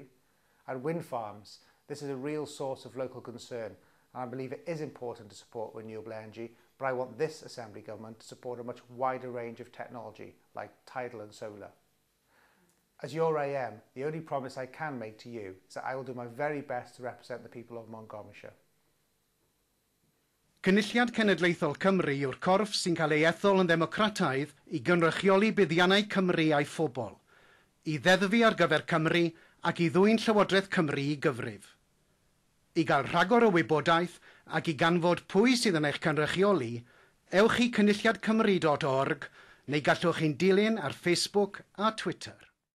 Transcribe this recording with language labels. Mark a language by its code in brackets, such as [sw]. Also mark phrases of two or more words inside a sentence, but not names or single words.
[en] And wind farms, this is a real source of local concern and I believe it is important to support renewable energy, but I want this Assembly Government to support a much wider range of technology like tidal and solar. As your AM, the only promise I can make to you is that I will do my very best to represent the people of Montgomeryshire. [cy] Cynulliad Cenedlaethol Cymru yw'r corff sy'n cael ei ethol yn ddemocrataidd i gynrychioli buddiannau Cymru a'i phobl, i ddeddfu ar gyfer Cymru ac i ddwyn Llywodraeth Cymru i gyfrif. I gael rhagor o wybodaeth ac i ganfod pwy sydd yn eich cynrychioli, ewch i cynulliadcymru.org neu gallwch chi'n dilyn ar Facebook a Twitter.